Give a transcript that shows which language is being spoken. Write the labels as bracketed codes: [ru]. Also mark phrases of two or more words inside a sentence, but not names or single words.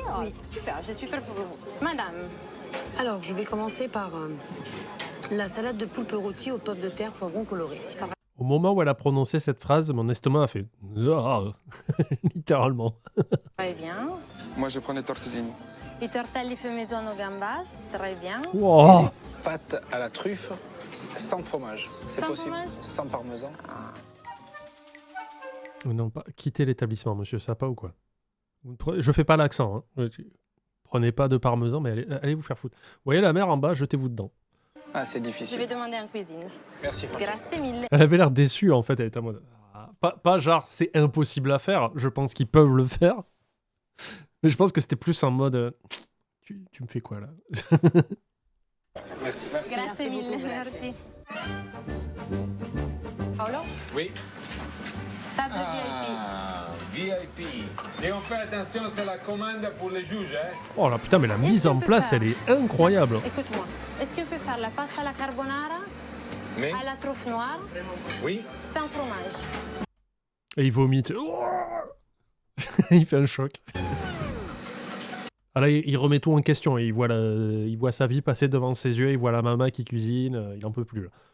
[fr] Oh, super, je suis prête pour vous. Madame, Alors, je vais commencer par la salade de poulpe rôti aux pommes de terre poivron coloré. Au moment où elle a prononcé cette phrase, mon estomac a fait... Ah littéralement. très bien. Moi, je prenais tortellini. [it] I tortelli [fr] maison au gambas, très bien. Wow. Pâte à la truffe, sans fromage. C'est Sans possible. fromage? Sans parmesan. Non, pas quitter l'établissement, monsieur Sapa ou quoi? Je fais pas l'accent. Hein. Prenez pas de parmesan, mais allez vous faire foutre. Vous voyez la mer en bas, jetez-vous dedans. Ah, c'est Je difficile. vais demander en cuisine. Merci, Francesca. [it] Grazie mille. [fr] Elle avait l'air déçue en fait, elle était en mode... Ah, pas genre c'est impossible à faire, je pense qu'ils peuvent le faire. Mais je pense que c'était plus en mode... Tu me fais quoi là? Merci. [it] Grazie mille, [fr] beaucoup, merci. Paolo, Oui. table VIP. Et on fait attention, c'est la commande pour les juges. Hein? Oh là putain, mais la mise en place, elle est incroyable. Écoute-moi, est-ce qu'on peut faire la [it] pasta alla carbonara [fr] Mais, à la truffe noire oui. sans fromage? Et il vomit. Il fait un choc. Ah là, il remet tout en question. Il voit sa vie passer devant ses yeux. Il voit la maman qui cuisine. Il en peut plus là.